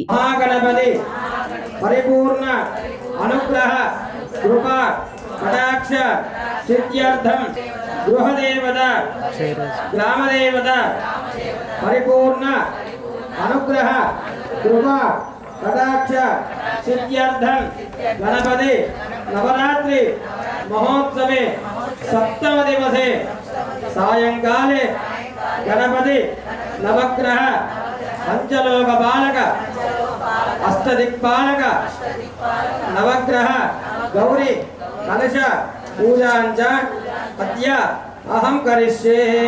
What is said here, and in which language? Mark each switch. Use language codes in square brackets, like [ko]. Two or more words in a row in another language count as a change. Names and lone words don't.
[sa] మహాగణపతి పరిపూర్ణ అనుగ్రహ కృప కటాక్ష సిద్ధ్యర్థం గృహదేవత గ్రామదేవత పరిపూర్ణ అనుగ్రహ కృప కటాక్ష సిద్ధ్యర్థం గణపతి నవరాత్రి మహోత్సवे सप्तम दिवसे सायंकाले गणपति नवग्रह पंचलोक बालक अष्टदिक्पालक नवग्रह गौरी कलश पूजांच अद्य अहं करिष्ये।